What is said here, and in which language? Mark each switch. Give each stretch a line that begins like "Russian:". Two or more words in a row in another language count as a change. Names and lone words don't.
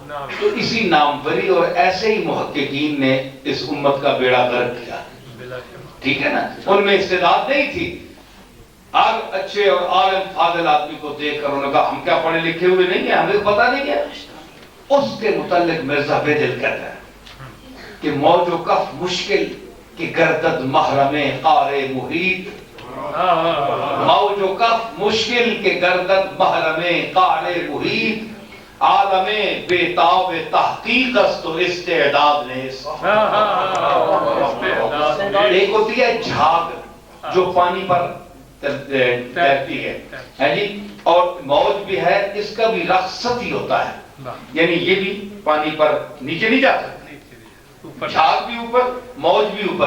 Urdu: تو اسی ناموری اور ایسے ہی محققین نے اس امت کا بیڑا غرق کیا. ٹھیک ہے نا؟ ان میں استعداد نہیں تھی. ہر اچھے اور عالم فاضل آدمی کو دیکھ کر انہوں نے کہا ہم کیا پڑھے لکھے ہوئے نہیں ہیں، ہمیں پتہ نہیں ہے. اس کے متعلق مرزا بیدل کہتا ہے کہ
Persian: موج و کف مشکل کہ گردد محرم قار محیط. موج و کف مشکل کہ گردد محرم قار محیط. عالم بیتاب تحقیق است و استعداد نیست.
Urdu: ایک ہوتی ہے جھاگ جو پانی پر تیرتی ہے جی، اور موج بھی ہے، اس کا بھی رخصت ہی ہوتا ہے، یعنی یہ بھی پانی پر نیچے نہیں جا سکتی، جھاگ بھی اوپر، موج بھی اوپر.